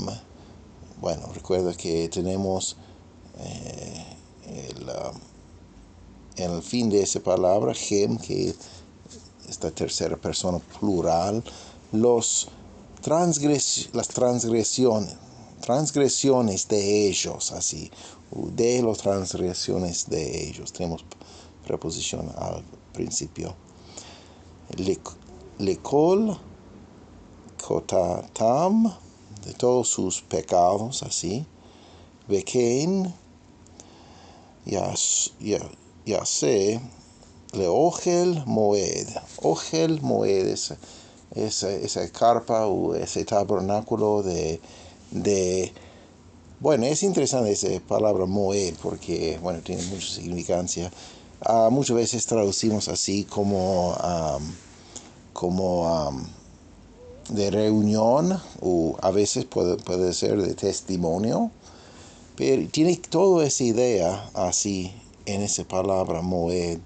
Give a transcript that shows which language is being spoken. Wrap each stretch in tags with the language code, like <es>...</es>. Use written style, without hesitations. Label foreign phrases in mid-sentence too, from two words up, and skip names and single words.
<es>Bueno, recuerda que tenemos el fin de esa palabra, gem, que esta tercera persona plural, las transgresiones, transgresiones de ellos, así, de las transgresiones de ellos. Tenemos preposición al principio.</es> <he>לכל חטאתם,</he> <es>de todos sus pecados, así.</es> <he>וכן יעשה לאהל מועד. אהל מועד</he> <es>es esa carpa o ese tabernáculo bueno, es interesante esa palabra moed porque, bueno, tiene mucha significancia. Muchas veces traducimos así como de reunión, o a veces puede ser de testimonio, pero tiene toda esa idea así en esa palabra moed.</es>